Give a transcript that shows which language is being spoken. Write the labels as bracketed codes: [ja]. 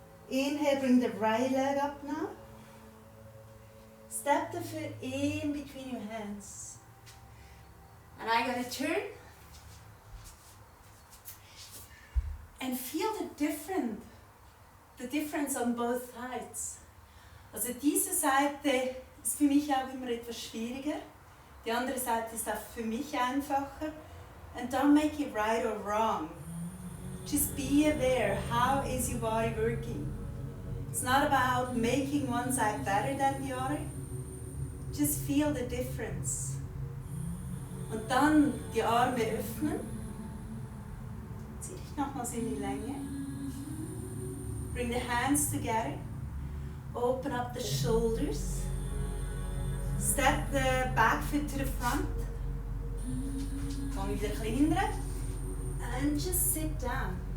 [en] Inhale, bring the right leg up now. Step the foot in between your hands. And I'm going to turn and feel the difference on both sides. [de] Also diese Seite ist für mich auch immer etwas schwieriger. Die andere Seite ist auch für mich einfacher. [en] And don't make it right or wrong. Just be aware, how is your body working? It's not about making one side better than the other. Just feel the difference. [de] Und dann die Arme öffnen. Zieh dich nochmals in die Länge. [en] Bring the hands together. Open up the shoulders. Step the back foot to the front. [nl] Kom je weer hinter. [en] And just sit down.